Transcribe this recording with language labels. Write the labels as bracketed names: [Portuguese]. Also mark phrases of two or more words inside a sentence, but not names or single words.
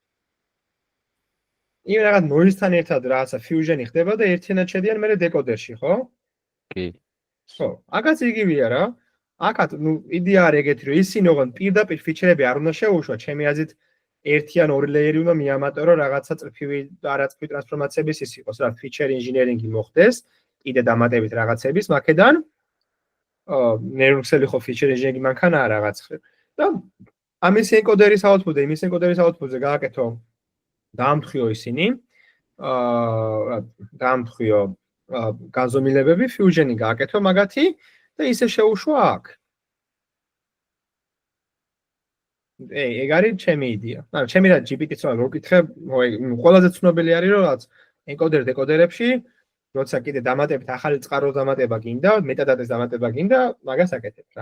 [Georgian] იმ რაღაც noise-თან ერთად რაღაცა fusion-ი ხდება და ერთიანად შედიან მერე decoder-ში, ხო? კი. ხო, აქაც იგივეა რა. აქაც ნუ იდეა არის ეგეთი, რომ ისინი ოღონდ პირდაპირ ფიჩერები არ უნდა შეუშვა, ჩემი აზრით ერთი ან ორი layer-ი უნდა მიამატერო რაღაცა წრფივი და არაწრფივი ტრანსფორმაციების ის იყოს, რა [English] feature engineering-ი [Georgian] მოხდეს, კიდე დამატებით რაღაცების მაქედან ნეირონქსელი ხო [English] feature engineering [Georgian] მანქანაა რაღაც ხრი და ამის [English] encoder-ის output-ზე, [Georgian] იმის [English] encoder-ის output-ზე [Georgian] გააკეთო დაამთხიო ისინი დაამთხიო განზომილებები fusion-ი გააკეთო მაგათი და ისე შეუშვა აქ ეგ არის ჩემი იდეა ანუ ჩემი რა GPT-ს რო ვკითხე ყველაზე ცნობილი არის რომ რაც [English] encoder decoder-ებში [Georgian] როცა კიდე დამატებით ახალი წყაროს დამატება გინდა, მეტადატის დამატება გინდა, მაგას აკეთებ რა.